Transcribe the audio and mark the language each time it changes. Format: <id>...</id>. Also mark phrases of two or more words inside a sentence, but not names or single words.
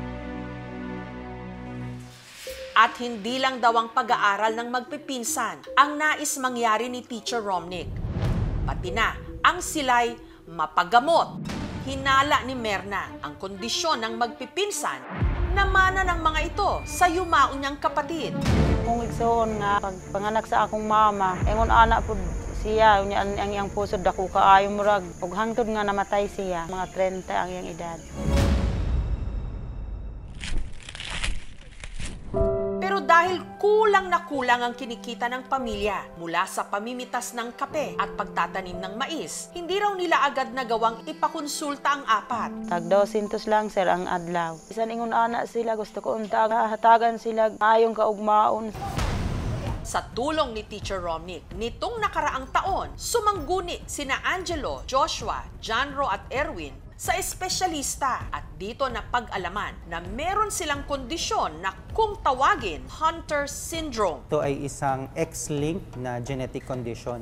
<tl>At hindi lang daw ang pag-aaral ng magpipinsan ang nais mangyari ni Teacher Romnick. Pati na ang sila'y mapagamot. Hinala ni Merna ang kondisyon ng magpipinsan na mana ng mga ito sa yumaon niyang kapatid.</tl> <ceb>Kung igsoon nga, pagpanganak sa akong mama, engon anak po siya, ang iyang puso dako kaayo murag, ug hangtod nga namatay siya, mga 30 ang iyang edad.</ceb> <tl>Pero dahil kulang na kulang ang kinikita ng pamilya mula sa pamimitas ng kape at pagtatanim ng mais, hindi raw nila agad nagawang ipakonsulta ang apat.</tl> <ceb>Tag 200 lang, sir, ang adlaw. Bisan ingon anak sila, gusto ko untag, hatagan sila ayong kaugmaon.</ceb> <tl>Sa tulong ni Teacher Romnick, nitong nakaraang taon, sumangguni sina Angelo, Joshua, Johnro at Erwin sa espesyalista at dito na pag-alaman na meron silang kondisyon na kung tawagin Hunter syndrome. Ito ay isang X-linked na</tl> <en>genetic condition.</en>